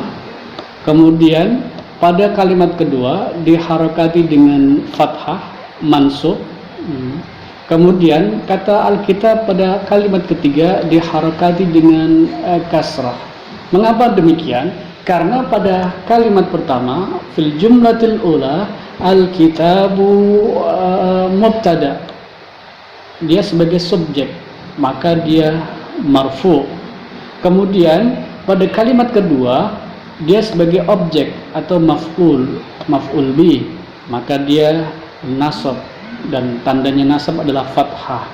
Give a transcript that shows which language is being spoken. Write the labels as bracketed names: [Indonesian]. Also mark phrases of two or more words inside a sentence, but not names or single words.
[Indonesian] Kemudian pada kalimat kedua diharakati dengan fathah mansub. Kemudian kata Alkitab pada kalimat ketiga diharakati dengan kasrah. Mengapa demikian? Karena pada kalimat pertama [Arabic] fil jumlatil ula Alkitabu mubtada, [Indonesian] dia sebagai subjek, maka dia marfu. Kemudian pada kalimat kedua dia sebagai objek atau [Arabic] maf'ul bi, [Indonesian] maka dia nasab dan tandanya nasab adalah fathah.